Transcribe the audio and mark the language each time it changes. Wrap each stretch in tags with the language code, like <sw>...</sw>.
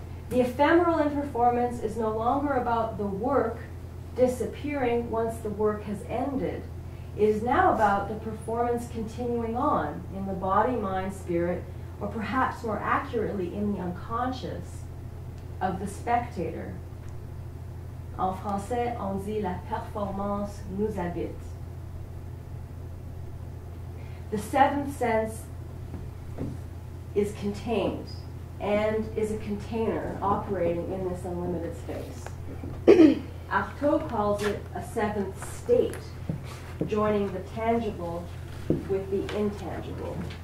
<en>The ephemeral in performance is no longer about the work disappearing once the work has ended. It is now about the performance continuing on in the body, mind, spirit, or perhaps more accurately in the unconscious of the spectator.</en> <fr>En français, on dit la performance nous habite.</fr> <en>The seventh sense is contained and is a container operating in this unlimited space. Artaud calls it a seventh state, joining the tangible with the intangible.</en>